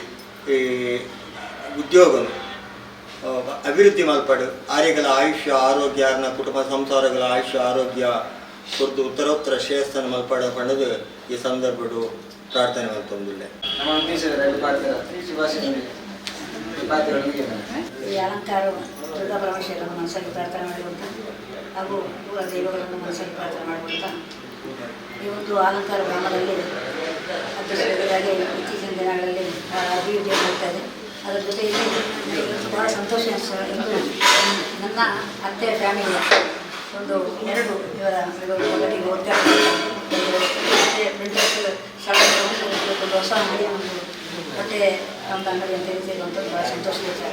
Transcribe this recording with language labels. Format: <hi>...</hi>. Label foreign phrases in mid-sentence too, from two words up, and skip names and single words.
<tcy>ಉದ್ಯೋಗ ಅಭಿವೃದ್ಧಿ ಮಲ್ಪಡು ಆರ್ಯಗಳ ಆಯುಷ್ಯ ಆರೋಗ್ಯ ಅವ್ರನ್ನ ಕುಟುಂಬ ಸಂಸಾರಗಳ ಆಯುಷ್ಯ ಆರೋಗ್ಯ ಕೊರ್ದು ಉತ್ತರೋತ್ತರ ಶ್ರೇಯಸ್ಸನ್ನು ಮಲ್ಪಡ ಪಂಡದು ಈ ಸಂದರ್ಭಡು ಪ್ರಾರ್ಥನೆ ಮಲ್ತೊಂದಿಲ್ಲ</tcy> <kn>ಈ ಅಲಂಕಾರ ದುರ್ಗಾ ಪರಮೇಶ್ವರನ್ನು ಮನಸ್ಸಲ್ಲಿ ಪ್ರಾರ್ಥನೆ ಮಾಡಿರುವಂಥ ಹಾಗೂ ಊರ ದೈವಗಳನ್ನು ಮನಸ್ಸಲ್ಲಿ ಪ್ರಾರ್ಥನೆ ಮಾಡುವಂಥ ಈ ಒಂದು ಅಲಂಕಾರ ಗ್ರಾಮದಲ್ಲಿ ಅಧ್ಯಕ್ಷರಾಗಿ ಇತ್ತೀಚಿನ ದಿನಗಳಲ್ಲಿ ಅಭಿವೃದ್ಧಿ ಆಗ್ತಾ ಇದೆ. ಅದರ ಜೊತೆಯಲ್ಲಿ ಭಾಳ ಸಂತೋಷ ಎಂದು ನನ್ನ ಅತ್ತೆ ಫ್ಯಾಮಿಲಿಯ ಒಂದು ಎರಡು ಇವರು ಒಳಗೆ ಉದ್ಘಾಟನೆ ಪ್ರಿಂಟರ್ಸ್ ಒಂದು ಹೊಸ ಅಂಗಡಿ ಒಂದು ಬಟ್ಟೆ ಒಂದು ಅಂಗಡಿ ಅಂತ ಹೇಳಿರುವಂಥದ್ದು ಭಾಳ ಸಂತೋಷದ ವಿಚಾರ.</kn>